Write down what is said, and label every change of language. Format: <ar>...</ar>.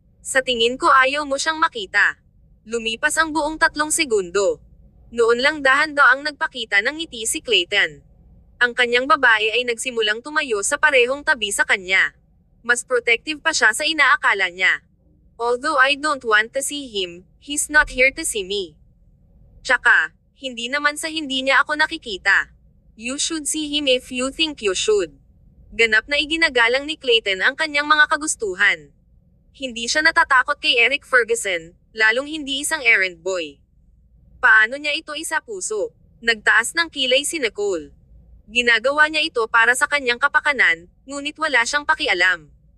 <tl>Sa tingin ko ayaw mo siyang makita. Lumipas ang buong 3 segundo. Noon lang dahan-daang nagpakita ng ngiti si Clayton. Ang kanyang babae ay nagsimulang tumayo sa parehong tabi sa kanya. Mas protective pa siya sa inaakala niya.</tl> <en>Although I don't want to see him, he's not here to see me.</en> <tl>Tsaka, hindi naman sa hindi niya ako nakikita.</tl> <en>You should see him if you think you should.</en> <tl>Ganap na iginagalang ni Clayton ang kanyang mga kagustuhan. Hindi siya natatakot kay Eric Ferguson, lalong hindi isang errand boy. Paano niya ito isa-puso? Nagtaas ng kilay si Nicole. Ginagawa niya ito para sa kanyang kapakanan, ngunit wala siyang pakialam.</tl>